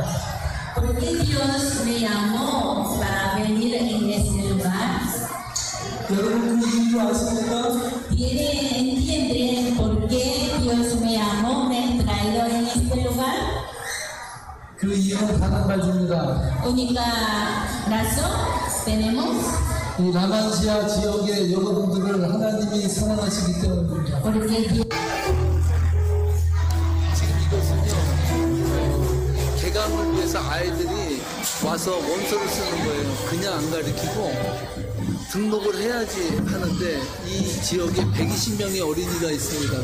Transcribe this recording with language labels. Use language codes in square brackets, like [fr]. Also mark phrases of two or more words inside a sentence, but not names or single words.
[es] ¿Por qué Dios me llamó para venir en este lugar? [ko] 여러분 그 이유 아십니까? [es] ¿Entienden por qué Dios me llamó, me ha traído en este lugar? [ko] 그 이유는 단 한 가지입니다. [es] Única razón tenemos [ko] 이 라만시아 지역의 여러분들을 하나님이 사랑하시기 때문입니다. [es] porque Dios [ko] 지금 이것은요 개강을 위해서 아이들이 와서 원서를 쓰는 거예요. 그냥 안 가르치고 등록을 해야지 하는데 이 지역에 120명의 어린이가 있습니다.